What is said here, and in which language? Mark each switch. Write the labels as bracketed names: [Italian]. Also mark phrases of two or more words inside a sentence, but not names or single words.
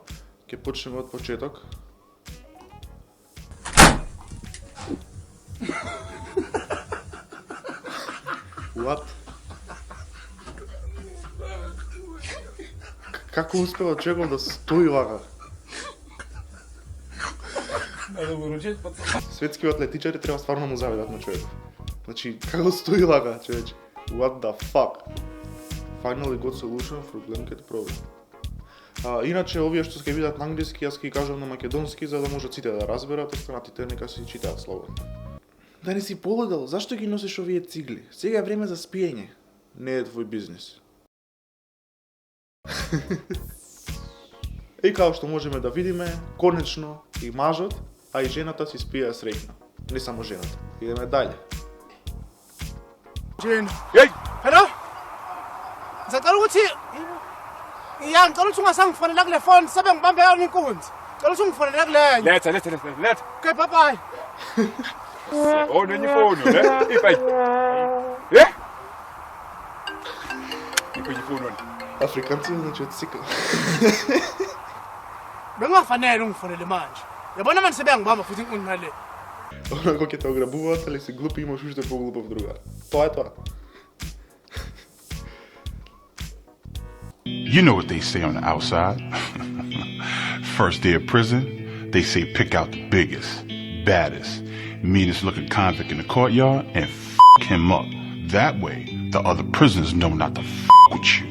[Macedonian] Ќе почнеме од почеток. What? Како успева човекот да стои вака? Светскиот атлетичари треба стварно му завидат на човекот. Значи, како стои вака, човече? [English] What the fuck? Finally got solution for blanket problem. [Macedonian] Иначе, овие што ќе видат на англиски, јас ќе кажам на македонски, за да можат сите да разберат, останатите нека си читаат слободно. Да не си полудел, зашто ги носиш овие цигли? Сега е време за спиење. Не е твој бизнес. И како што можеме да видиме, конечно и мажот, а и жената си спија среќна. Не само жената. Идеме дале. [English] Jane. Hey! Hello? [Zulu] Ngicela ukuthi ngicela ukuthi ungasangifonela kule phone sabe ngibambe yona inkunzi. Ngicela ukuthi ungifonele kulenye. Letha. [English] Okay, bye bye. [Zulu] Oh, nenye phone, ne? Ipay. [English] Yeah? Ipay phone. [Macedonian] Afrikaanse значи цикл. [Zulu] Bengafanele ungifonele manje. Yabona manje sebengibamba futhi inkunzi ngale. [Macedonian] Онако ќе те ограбуваат, али си глупи, имаш уште поглупав другар. Тоа е тоа. [English] You know what they say on the outside. First day of prison, they say pick out the biggest, baddest, meanest looking convict in the courtyard and him up. That way, the other prisoners know not to with you.